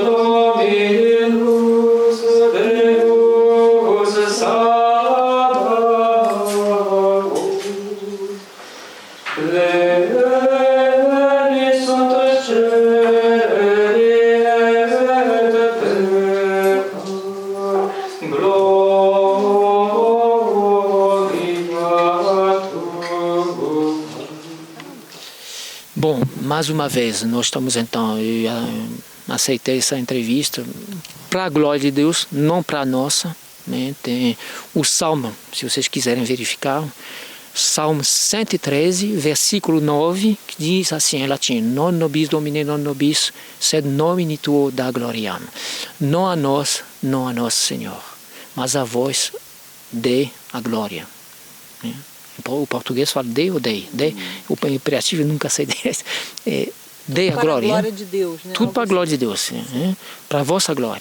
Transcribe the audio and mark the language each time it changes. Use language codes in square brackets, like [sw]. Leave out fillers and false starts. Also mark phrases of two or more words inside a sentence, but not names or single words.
[la] Dominus Deus Sabaoth Pleni sunt celi et terra gloria tua. [pt] Bom, mais uma vez, nós estamos então, eu aceitei essa entrevista para a glória de Deus, não para a nossa. Né? Tem o Salmo, se vocês quiserem verificar, Salmo 113, versículo 9, que diz assim em latim: [la] Non nobis Domine, non nobis, sed nomine tuo da gloriam. [pt] Não a nós, Senhor, mas a vós dê a glória. Né? O português fala dê ou dei. O imperativo eu nunca sei desse. Dê a glória. Para a glória de Deus, né? Tudo para a glória de Deus, né? Para a vossa glória.